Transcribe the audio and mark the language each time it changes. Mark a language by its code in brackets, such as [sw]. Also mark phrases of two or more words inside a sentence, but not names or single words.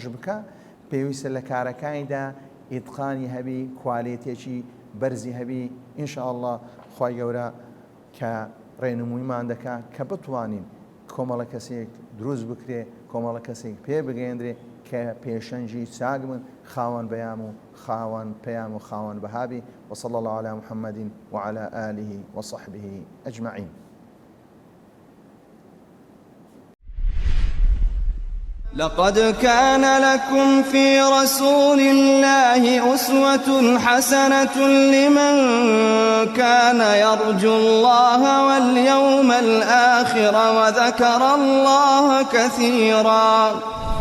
[ckb] بکە پێویستە لە کارەکانیدا ئیتقانی هەبی کوالیتێکی بەرزی هەبی ئینشاءالله خوای گەورە کە ڕێنموویمان دەکا کە بتوانین کۆمەڵە کەسێک دروست بکرێ کۆمەڵە کەسێک پێ بگەێنرێ کە پێشەنجی چاک بن خاوەن بەیام و خاوەن پەیام و خاوەن بەهابی [ar] وصلى الله على محمد وعلى آله وصحبه أجمعين. لقد كان لكم في رسول الله أسوة حسنة لمن كان يرجو الله واليوم الآخر وذكر الله كثيرا.